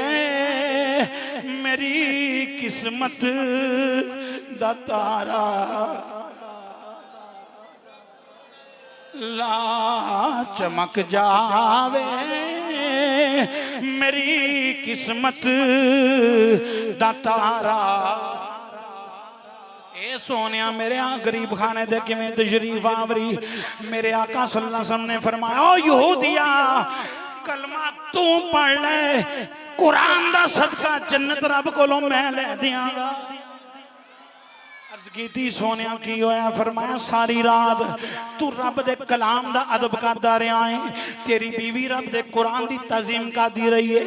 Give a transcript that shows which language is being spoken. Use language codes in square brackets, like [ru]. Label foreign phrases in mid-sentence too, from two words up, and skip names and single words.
[pa] میری قسمت دا تارا، لا چمک جاوے میری قسمت دا تارا. اے سوہنیا میرے غریب خانے دے کویں تشریف آوری. میرے آقا [ar] صلى الله عليه وسلم [pa] نے فرمایا، او یہودیا کلمہ توں پڑھ لے، قرآن دا صدقہ جنت رب کولوں میں لے دیانگا. کی سوہنیا کی ہویا? فرمایا ساری رات توں رب دے کلام دا ادب کردا رہیا ہے، تیری بیوی رب دے قرآن دی تعظیم کردی رہی ہے.